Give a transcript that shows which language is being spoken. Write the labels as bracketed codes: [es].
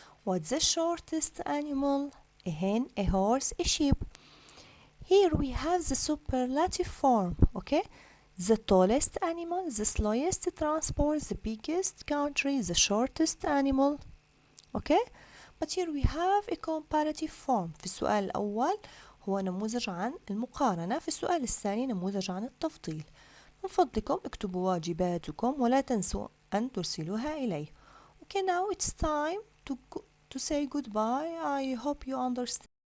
[en] What's the shortest animal? A hen, a horse, a sheep. Here we have the superlative form, okay? The tallest animal, the slowest transport, the biggest country, the shortest animal. Okay? But here we have a comparative form. [ar] في السؤال الأول هو نموذج عن المقارنة، في السؤال الثاني نموذج عن التفضيل. من فضلكم اكتبوا واجباتكم ولا تنسوا أن ترسلوها إلي. [en] Okay, now it's time to say goodbye. I hope you understand.